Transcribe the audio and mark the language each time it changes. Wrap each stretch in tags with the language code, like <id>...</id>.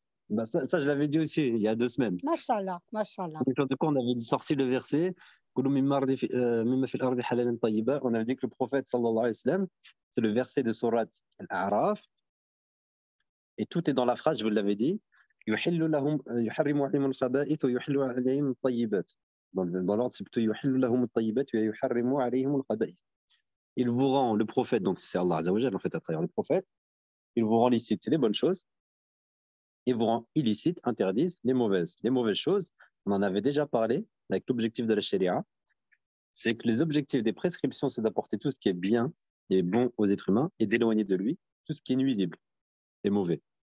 <fr>Bah, ça, je l'avais dit aussi il y a 2 semaines.</fr> <ar>Mashallah, mashallah.</ar> <fr>En tout cas, on avait sorti le verset. On avait dit que le prophète, sallallahu alayhi wa sallam, c'est le verset de Surat Al-A'raf. Et tout est dans la phrase, je vous l'avais dit.</fr> <ar>يحل لهم يحرم عليهم الخبائث ويحل عليهم الطيبات.</ar> <fr>Dans l'ordre, c'est plutôt</fr> <ar>يحل لهم الطيبات ويحرم عليهم الخبائث.</ar> <fr>Il vous rend, le prophète, donc c'est Allah Azza wa Jal, en fait, à travers le prophète, il vous rend licite, c'est les bonnes choses, et vous rend illicite, interdisent les mauvaises. Les mauvaises choses, on en avait déjà parlé avec l'objectif de la Sharia, c'est que les objectifs des prescriptions, c'est d'apporter tout ce qui est bien et bon aux êtres humains et d'éloigner de lui tout ce qui est nuisible et mauvais.</fr>